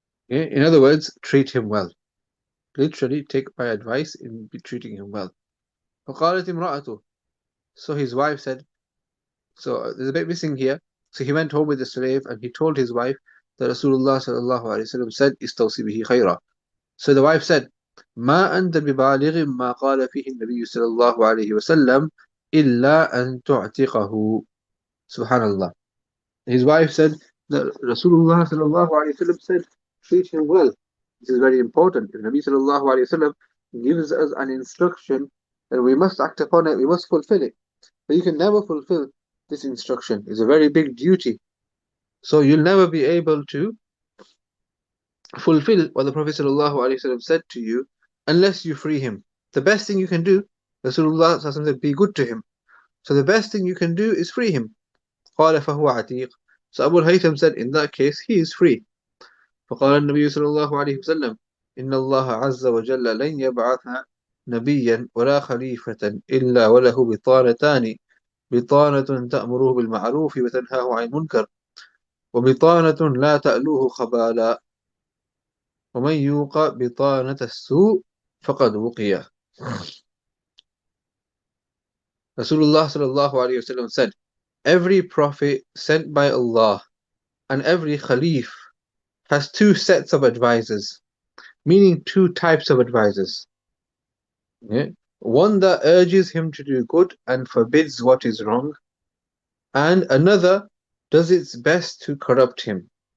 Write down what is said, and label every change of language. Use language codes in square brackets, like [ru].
[en] Okay? In other words, treat him well. Literally, take my advice in treating him well. [ar] فقالت امرأته. [en] So his wife said, so there's a bit missing here. So he went home with the slave and he told his wife that Rasulullah sallallahu alaihi wasallam said, [ar] "Istawsi bihi khayra." So the wife said, "ما أنت ببالغ ما قال فيه النبي صلى الله عليه وسلم إِلَّا أَن تُعْتِقَهُ. Subhanallah. [en] His wife said that Rasulullah sallallahu alayhi wa sallam said, treat him well. This is very important. If Nabi sallallahu alayhi wa sallam gives us an instruction, then we must act upon it, we must fulfill it. But you can never fulfill this instruction. It's a very big duty. So you'll never be able to fulfill what the Prophet sallallahu alayhi wa sallam said to you unless you free him. The best thing you can do, Rasulullah sallallahu alayhi wa sallam said, be good to him. So the best thing you can do is free him. [ar] قال فهو عتيق. [en] So Abu al-Haytham said, in that case, he is free. [ar] فقال النبي صلى الله عليه وسلم إن الله عز وجل لن يبعث نبيا ولا خليفة إلا وله بطانتان بطانة تأمره بالمعروف وتنهاه عن المنكر وبطانة لا تألوه خبالا ومن يوق بطانة السوء فقد وقي. [en] Rasulullah sallallahu alayhi wa sallam said, every prophet sent by Allah and every khalif has two sets of advisors, meaning two types of advisors. Yeah? One that urges him to do good and forbids what is wrong, and another does its best to corrupt him.